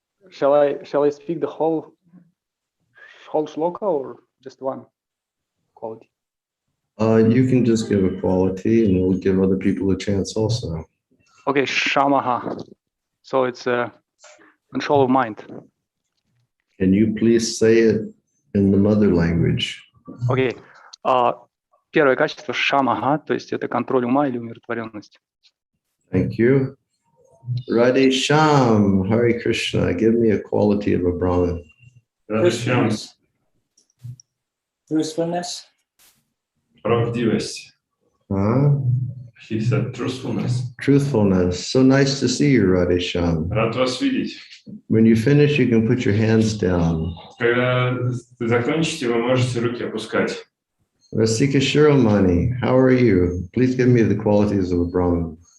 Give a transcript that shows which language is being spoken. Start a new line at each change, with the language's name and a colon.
English: Shall I speak the whole shloka or just one quality? You can just give a quality and we'll give other people a chance also. Okay, Shamaha. So it's control of mind. Can you please say it in the mother language? Okay.
Russian: Первое качество Шамаха, то есть это контроль ума или умиротворенность.
English: Thank you. Radhe Sham, Hare Krishna, give me a quality of a Brahman. Truthfulness.
Russian: Правдивость.
English: Huh? He said truthfulness. Truthfulness. So nice to see you, Radhe Sham.
Russian: Рад вас видеть.
English: When you finish, you can put your hands down.
Russian: Когда закончите, вы можете руки опускать.
English: Rasika Shiromani, how are you? Please give me the qualities of a Brahman.